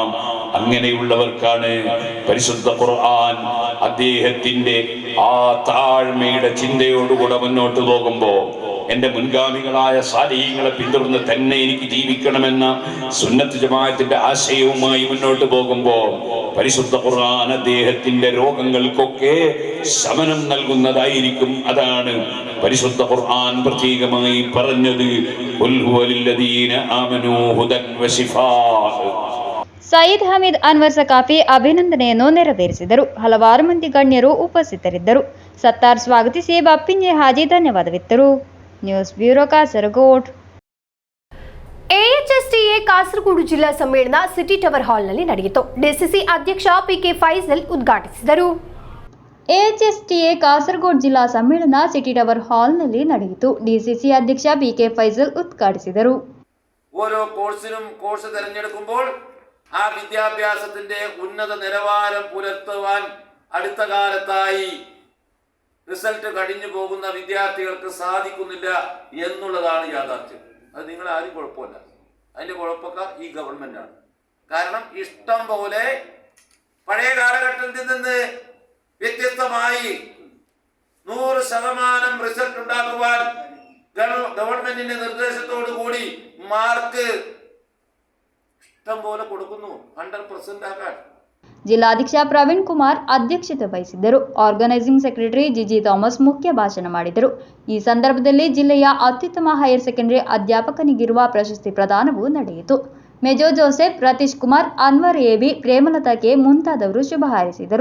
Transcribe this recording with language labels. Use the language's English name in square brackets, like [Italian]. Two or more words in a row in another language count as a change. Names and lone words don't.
[Malayalam] അങ്ങനെയുള്ളവർക്കാണ് പരിശുദ്ധ ഖുർആൻ അദ്ദേഹത്തിന്റെ ആ താഴ്മയുടെ ചിന്തയോടുകൂടെ മുന്നോട്ട് പോകുമ്പോൾ എൻ്റെ മുൻഗാമികളായ സാലിഹീങ്ങളെ പിന്തുടർന്ന് തന്നെ എനിക്ക് ജീവിക്കണമെന്ന സുന്നത്ത് ജമാഅത്തിന്റെ ആശയവുമായി മുന്നോട്ട് പോകുമ്പോൾ പരിശുദ്ധ ഖുർആൻ അദ്ദേഹത്തിന്റെ രോഗങ്ങൾക്കൊക്കെ ശമനം നൽകുന്നതായിരിക്കും. അതാണ് പരിശുദ്ധ ഖുർആൻ പ്രത്യേകമായി പറഞ്ഞത്, [Arabic] قل هو للذين آمنوا هدى وشفاء. [Kannada] ಸಯೀದ್ ಹಮೀದ್ ಅನ್ವರ್ ಸಕಾಫಿ ಅಭಿನಂದನೆಯನ್ನು ನೆರವೇರಿಸಿದರು. ಹಲವಾರು ಮಂದಿ ಗಣ್ಯರು ಉಪಸ್ಥಿತರಿದ್ದರು. ಸತ್ತಾರ್ ಸ್ವಾಗತಿಸಿ ಬಪ್ಪಿಂಜೆ ಹಾಜಿ ಧನ್ಯವಾದವಿತ್ತರು. ನ್ಯೂಸ್ ಬ್ಯೂರೋ ಕಾಸರಗೋಡ್. ಎಎಚ್ಎಸ್ಟಿಎ ಕಾಸರಗೋಡು ಜಿಲ್ಲಾ ಸಮ್ಮೇಳನ ಸಿಟಿ ಟವರ್ ಹಾಲ್ನಲ್ಲಿ ನಡೆಯಿತು. ಡಿಸಿಸಿ ಅಧ್ಯಕ್ಷ ಪಿಕೆ ಫೈಸಲ್ ಉದ್ಘಾಟಿಸಿದರು. ಎಎಚ್ಎಸ್ಟಿಎ ಕಾಸರಗೋಡು ಜಿಲ್ಲಾ ಸಮ್ಮೇಳನ ಸಿಟಿ ಟವರ್ ಹಾಲ್ನಲ್ಲಿ ನಡೆಯಿತು. ಡಿಸಿಸಿ ಅಧ್ಯಕ್ಷ ಪಿಕೆ ಫೈಸಲ್ ಉದ್ಘಾಟಿಸಿದರು. [Malayalam] ഓരോ കോഴ്സിനും കോഴ്സ് തിരഞ്ഞെടുക്കുമ്പോൾ ആ വിദ്യാഭ്യാസത്തിന്റെ ഉന്നത നിലവാരം പുലർത്തുവാൻ അടുത്ത കാലത്തായി റിസൾട്ട് കഴിഞ്ഞു പോകുന്ന വിദ്യാർത്ഥികൾക്ക് സാധിക്കുന്നില്ല എന്നുള്ളതാണ് യാഥാർത്ഥ്യം. അത് നിങ്ങൾ ആരും കുഴപ്പമില്ല, അതിന്റെ കുഴപ്പക്കാർ ഈ ഗവൺമെന്റാണ്. കാരണം ഇഷ്ടം പോലെ പഴയ കാലഘട്ടത്തിൽ നിന്ന് വ്യത്യസ്തമായി 100% റിസൾട്ട് ഉണ്ടാക്കുവാൻ ഗവൺമെന്റിന്റെ നിർദ്ദേശത്തോടു കൂടി മാർക്ക് ഇഷ്ടം പോലെ കൊടുക്കുന്നു, 100% ആക്കാൻ. [Kannada] ಜಿಲ್ಲಾಧ್ಯಕ್ಷ ಪ್ರವೀಣ್ ಕುಮಾರ್ ಅಧ್ಯಕ್ಷತೆ ವಹಿಸಿದ್ದರು. ಆರ್ಗನೈಸಿಂಗ್ ಸೆಕ್ರೆಟರಿ ಜಿಜಿ ಥಾಮಸ್ ಮುಖ್ಯ ಭಾಷಣ ಮಾಡಿದರು. ಈ ಸಂದರ್ಭದಲ್ಲಿ ಜಿಲ್ಲೆಯ ಅತ್ಯುತ್ತಮ ಹೈಯರ್ ಸೆಕೆಂಡರಿ ಅಧ್ಯಾಪಕನಿಗಿರುವ ಪ್ರಶಸ್ತಿ ಪ್ರದಾನವೂ ನಡೆಯಿತು. ಮೇಜರ್ ಜೋಸೆಫ್, ರತೀಶ್ ಕುಮಾರ್, ಅನ್ವರ್ ಎಬಿ, ಪ್ರೇಮಲತಾ ಕೆ ಮುಂತಾದವರು ಶುಭ ಹಾರೈಸಿದರು.